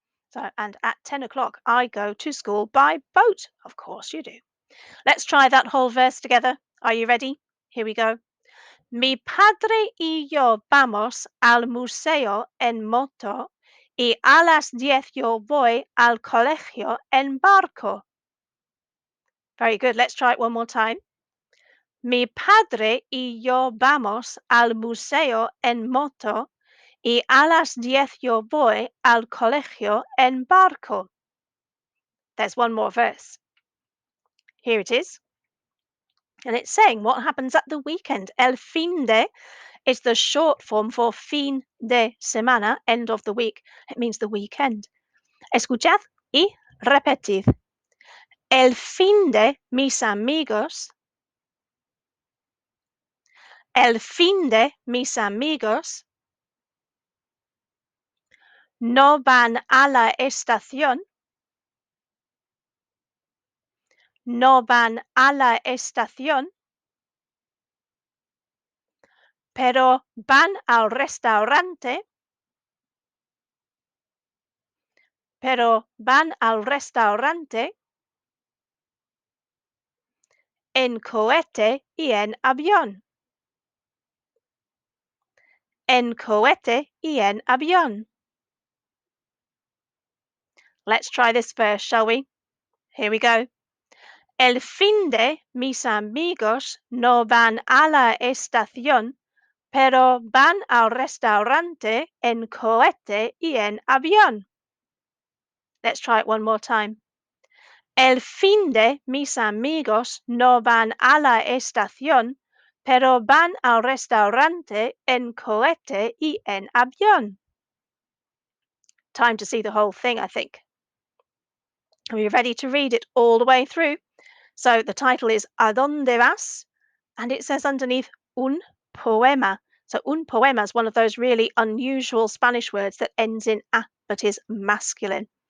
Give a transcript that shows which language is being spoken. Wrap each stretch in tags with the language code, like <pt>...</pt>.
<en>So, and at 10 o'clock, I go to school by boat. Of course you do. Let's try that whole verse together. Are you ready? Here we go.</en> <es>Mi padre y yo vamos al museo en moto y a las 10 yo voy al colegio en barco.</es> <en>Very good. Let's try it one more time.</en> <es>Mi padre y yo vamos al museo en moto y a las 10 yo voy al colegio en barco.</es> <en>There's one more verse. Here it is. And it's saying what happens at the weekend. El fin de is the short form for fin de semana, end of the week. It means the weekend.</en> <es>Escuchad y repetid. El fin de mis amigos. El fin de mis amigos no van a la estación. No van a la estación, pero van al restaurante. Pero van al restaurante en cohete y en avión. En cohete y en avión.</es> <en>Let's try this verse, shall we? Here we go.</en> <es>El fin de mis amigos no van a la estación, pero van al restaurante en cohete y en avión.</es> <en>Let's try it one more time.</en> <es>El fin de mis amigos no van a la estación, pero van al restaurante en cohete y en avión.</es> <en>Time to see the whole thing, I think. Are you ready to read it all the way through? So the title is</en> <es>¿A dónde vas?</es> <en>And it says underneath un poema. So un poema is one of those really unusual Spanish words that ends in a but is masculine.</en>